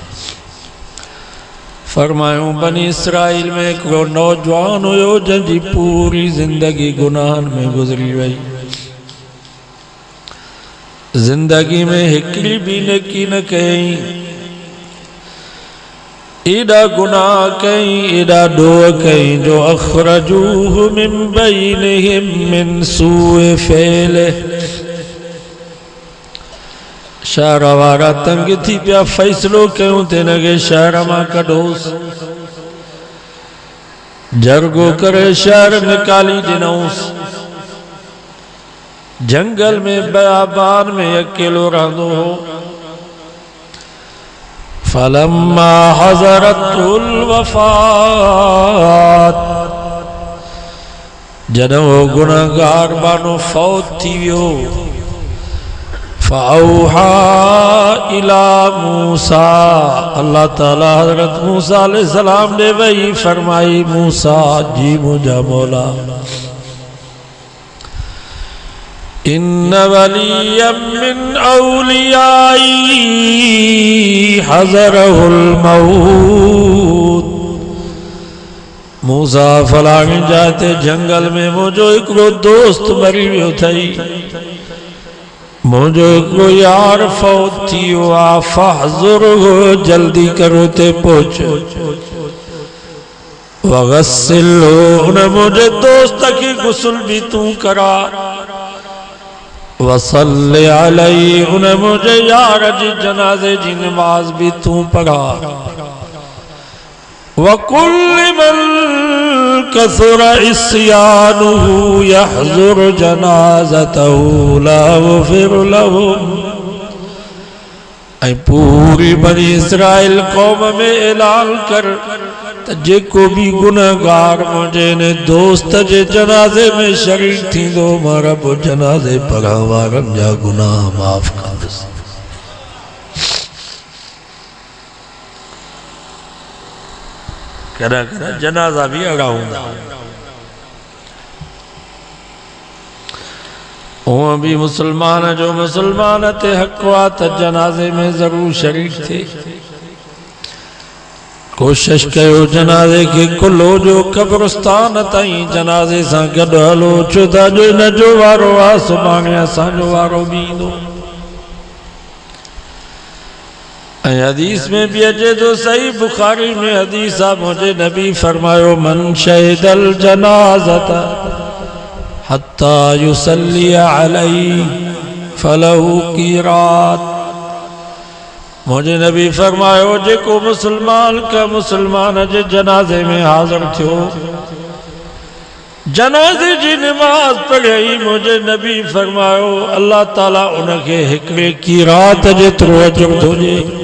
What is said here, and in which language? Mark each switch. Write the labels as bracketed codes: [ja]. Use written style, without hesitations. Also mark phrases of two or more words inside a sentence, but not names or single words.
[sd] फरमायूं बनी इसराइल में एक नौजवान हुयो जंहिंजी पूरी जिंदगी गुनाहन में गुजरी वई। जिंदगी में हिकड़ी भी नेकी न कई, एडा गुनाह कई, एडा डोह कई जो [ar] أخرجوه من بينهم من سوء فعله. [sd] शहर वारा तंग थी पिया, फैसलो कयूं ते नगे शहर मां कढोस। जरगो करे शहर निकाली ॾिनऊंस। जंगल में बयाबान में अकेलो रहंदो हो। [ar] فلما حضرته الوفاة, [sd] जॾहिं वो गुनहगार बानो फौत थी वियो। [ar] فأوحى إلى موسى, [sd] अल्लाह ताला हज़रत मूसा अलैहिस्सलाम ने वही फरमाई, मूसा जी मुझा मौला, [ar] إن وليا من أوليائي حضره الموت. [sd] मूसा फलाणी जाते जंगल में मुझो हिकिड़ो दोस्त मरी वियो थई, मुझो हिकिड़ो यार फौत थी वियो आहे। फहज़ुरहु, जल्दी करो ते पहुच। वग़स्सिलहु, उन मुझे दोस्त खे गुस्ल भी तू करा। वसल्ले अलैहि, उन मुझे यार जी जनाजे जी नमाज भी तू पढ़ा। [ar] وقل من كثر عصيانه يحضر جنازته لا يغفر لهم. [sd] ऐं पूरी बनी इसराइल कौम में ऐलान कर त जेको भी गुनहगार मुझे ने दोस्त जे जनाजे में शरीक थींदो, मां रब जनाजे पढ़ण वारन जा गुनाह माफ़ कंदुसि। कॾहिं कॾहिं जनाजा भी अड़ा हूंदा। हूअं भी मुसलमान जो मुसलमान ते हक़ आ त जनाजे में जरूर शरीक थिए। कोशिश कयो जनाजे के कुलो जो कब्रस्तान ताईं जनाजे सां गॾु हलो, छो त अॼु हिन जो वारो आहे, सुभाणे असांजो वारो बि ईंदो। ऐं हदीस में भी अचे तो, सही बुखारी में हदीस आहे, मुझे नबी फरमायो, [ar] من شهد الجنازة حتى يصلي عليه فله قيراط. [sd] मुझे नबी फरमायो, जेको मुसलमान का मुसलमान जे जनाजे में हाज़िर थियो, जनाजे जी नमाज पढ़ी, मुझे नबी फरमायो अल्लाह ताला उनके हिकड़े क़ीरात जेतिरो अजर दोजे।